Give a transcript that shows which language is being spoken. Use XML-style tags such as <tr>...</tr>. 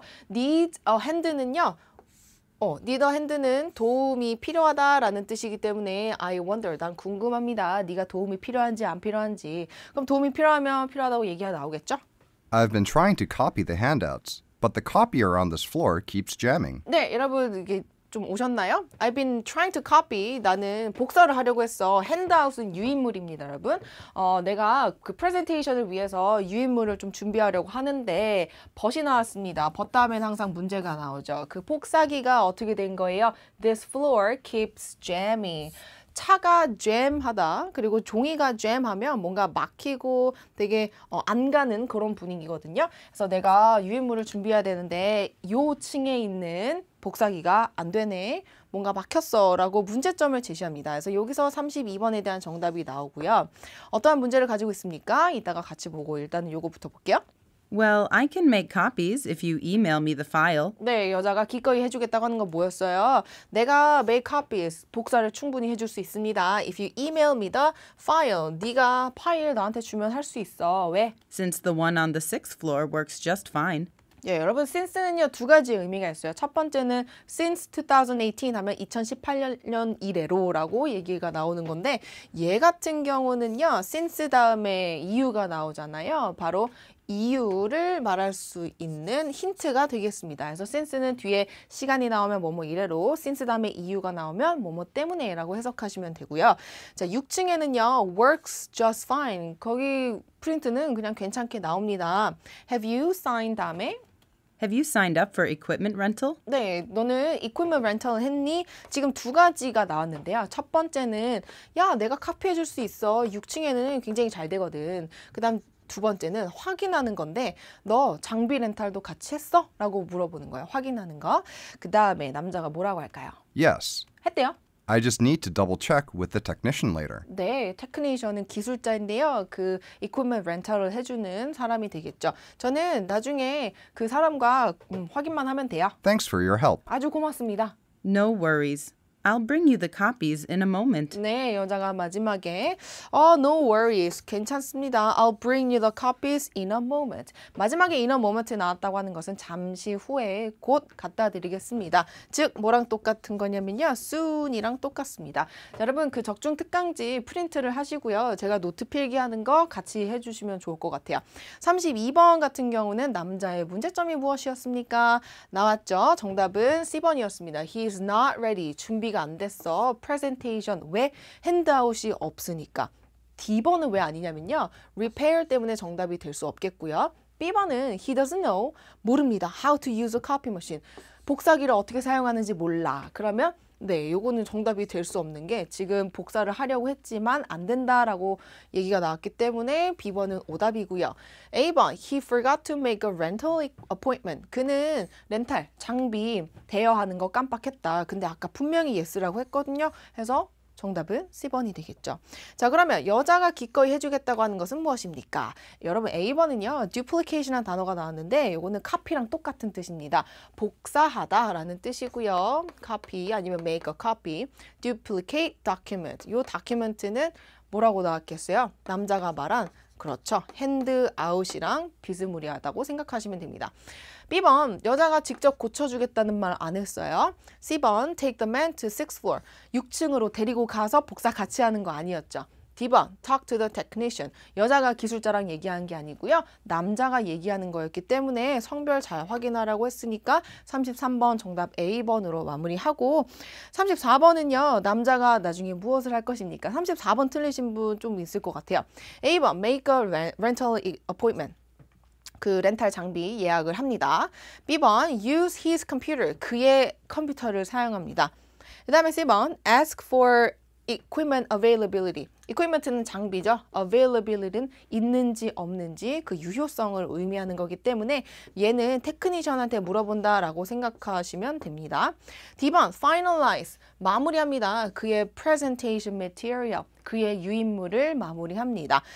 <en>need a hand는요.</en> <ko>need a hand는 도움이 필요하다라는 뜻이기 때문에</ko> <en>I wonder,</en> <ko>난 궁금합니다. 네가 도움이 필요한지 안 필요한지. 그럼 도움이 필요하면 필요하다고 얘기가 나오겠죠?</ko> <en>I've been trying to copy the handouts, but the copier on this floor keeps jamming.</en> <ko>네, 여러분 이게 좀 오셨나요?</ko> <en>I've been trying to copy.</en> <ko>나는 복사를 하려고 했어. handout은 유인물입니다, 여러분. 내가 그 프레젠테이션을 위해서 유인물을 좀 준비하려고 하는데 벗이 나왔습니다. 벗 다음엔 항상 문제가 나오죠. 그 복사기가 어떻게 된 거예요?</ko> <en>This floor keeps jamming.</en> <ko>차가 잼하다 그리고 종이가 잼하면 뭔가 막히고 되게 안 가는 그런 분위기거든요. 그래서 내가 유인물을 준비해야 되는데 요 층에 있는 복사기가 안 되네. 뭔가 막혔어 라고 문제점을 제시합니다. 그래서 여기서 32번에 대한 정답이 나오고요. 어떠한 문제를 가지고 있습니까? 이따가 같이 보고 일단은 요거부터 볼게요.</ko> <en>Well, I can make copies if you email me the file.</en> <ko>네, 여자가 기꺼이 해주겠다고 하는 건 뭐였어요? 내가</ko> <en>make copies,</en> <ko>복사를 충분히 해줄 수 있습니다.</ko> <en>If you email me the file,</en> <ko>네가 파일 나한테 주면 할 수 있어. 왜?</ko> <en>Since the one on the 6th floor works just fine.</en> <ko>예, 여러분 since는요 두 가지 의미가 있어요. 첫 번째는 since 2018 하면 2018년 이래로라고 얘기가 나오는 건데 얘 같은 경우는요 since 다음에 이유가 나오잖아요. 바로 이유를 말할 수 있는 힌트가 되겠습니다. 그래서 since는 뒤에 시간이 나오면 뭐뭐 이래로 since 다음에 이유가 나오면 뭐뭐 때문에 라고 해석하시면 되고요. 자, 6층에는요</ko> <en>works just fine.</en> <ko>거기 프린트는 그냥 괜찮게 나옵니다.</ko> <en>Have you signed</en> <ko>다음에</ko> <en>Have you signed up for equipment rental?</en> <ko>네, 너는 equipment rental 했니? 지금 두 가지가 나왔는데요. 첫 번째는 야, 내가 카피해 줄 수 있어. 6층에는 굉장히 잘 되거든. 그다음 두 번째는 확인하는 건데 너 장비 렌탈도 같이 했어? 라고 물어보는 거예요. 확인하는 거. 그다음에 남자가 뭐라고 할까요?</ko> <en>Yes.</en> <ko>했대요.</ko> <en>I just need to double check with the technician later.</en> <ko>네, 테크니션은 기술자인데요. 그 equipment 렌탈을 해주는 사람이 되겠죠. 저는 나중에 그 사람과 확인만 하면 돼요.</ko> <en>Thanks for your help.</en> <ko>아주 고맙습니다.</ko> <en>No worries. I'll bring you the copies in a moment.</en> <ko>네, 여자가 마지막에 no worries. 괜찮습니다.</ko> <en>I'll bring you the copies in a moment.</en> <ko>마지막에 in a moment 나왔다고 하는 것은 잠시 후에 곧 갖다 드리겠습니다. 즉, 뭐랑 똑같은 거냐면요. soon이랑 똑같습니다. 자, 여러분, 그 적중 특강지 프린트를 하시고요. 제가 노트 필기하는 거 같이 해주시면 좋을 것 같아요. 32번 같은 경우는 남자의 문제점이 무엇이었습니까? 나왔죠. 정답은 C번이었습니다.</ko> <en>He is not ready.</en> <ko>준비가 안 됐어.</ko> <en>presentation. 왜?</en> <ko>핸드아웃이 없으니까. D번은 왜 아니냐면요. repair 때문에 정답이 될 수 없겠고요.</ko> <en>B번은 he doesn't know.</en> <ko>모릅니다.</ko> <en>how to use a copy machine.</en> <ko>복사기를 어떻게 사용하는지 몰라. 그러면 네, 요거는 정답이 될 수 없는 게 지금 복사를 하려고 했지만 안 된다라고 얘기가 나왔기 때문에 B번은 오답이고요.</ko> <en>A번, he forgot to make a rental appointment.</en> <ko>그는 렌탈, 장비 대여하는 거 깜빡했다. 근데 아까 분명히 yes라고 했거든요. 해서 정답은 C번이 되겠죠. 자, 그러면 여자가 기꺼이 해주겠다고 하는 것은 무엇입니까? 여러분, A번은요. duplication이라는 단어가 나왔는데 이거는 copy랑 똑같은 뜻입니다. 복사하다라는 뜻이고요.</ko> <en>copy 아니면 make a copy, duplicate document.</en> <ko>이 document는 뭐라고 나왔겠어요? 남자가 말한 그렇죠. 핸드아웃이랑 비스무리하다고 생각하시면 됩니다. B번, 여자가 직접 고쳐주겠다는 말 안 했어요.</ko> <en>C번, take the man to 6th floor.</en> <ko>6층으로 데리고 가서 복사 같이 하는 거 아니었죠.</ko> <en>D번, talk to the technician.</en> <ko>여자가 기술자랑 얘기한 게 아니고요. 남자가 얘기하는 거였기 때문에 성별 잘 확인하라고 했으니까 33번 정답 A번으로 마무리하고 34번은요. 남자가 나중에 무엇을 할 것입니까? 34번 틀리신 분 좀 있을 것 같아요.</ko> <en>A번, make a rental appointment.</en> <ko>그 렌탈 장비 예약을 합니다.</ko> <en>B번, use his computer.</en> <ko>그의 컴퓨터를 사용합니다.</ko> <en>그 다음에 C번, ask for equipment availability.</en> <ko>equipment는 장비죠. availability는 있는지 없는지 그 유효성을 의미하는 거기 때문에 얘는 테크니션한테 물어본다라고 생각하시면 됩니다. D번, finalize. 마무리합니다. 그의 presentation material. 그의 유인물을 마무리합니다.</ko>